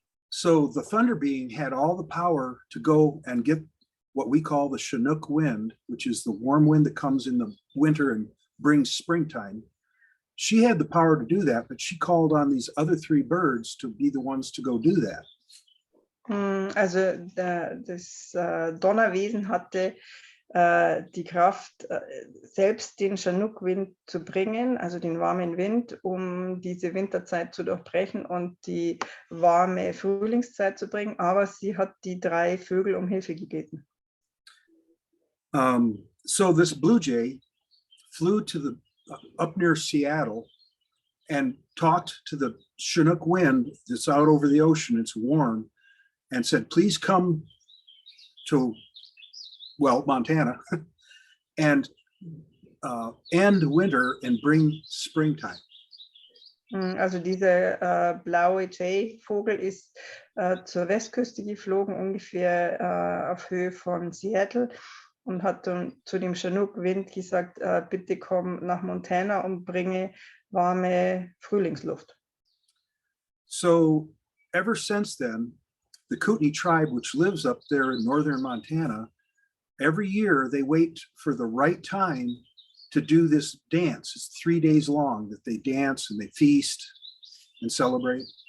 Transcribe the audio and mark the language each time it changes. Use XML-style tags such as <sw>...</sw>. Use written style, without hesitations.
<en>So the thunder being had all the power to go and get what we call the Chinook wind, which is the warm wind that comes in the winter and brings springtime. She had the power to do that, but she called on these other three birds to be the ones to go do that.</en> <de>Also das Donnerwesen hatte die Kraft, selbst den Chinook-Wind zu bringen, also den warmen Wind, um diese Winterzeit zu durchbrechen und die warme Frühlingszeit zu bringen, aber sie hat die drei Vögel um Hilfe gebeten.</de> <en>So this blue jay flew to up near Seattle, and talked to the Chinook wind that's out over the ocean, it's warm, and said, please come to, well, Montana, and end winter and bring springtime.</en> <de>Also dieser blaue Jay-Vogel ist zur Westküste geflogen, ungefähr auf Höhe von Seattle, und hat dann zu dem Chinook-Wind gesagt, bitte komm nach Montana und bringe warme Frühlingsluft.</de> <en>So ever since then, the Kootenai tribe, which lives up there in northern Montana, every year they wait for the right time to do this dance. It's 3 days long that they dance and they feast and celebrate.</en>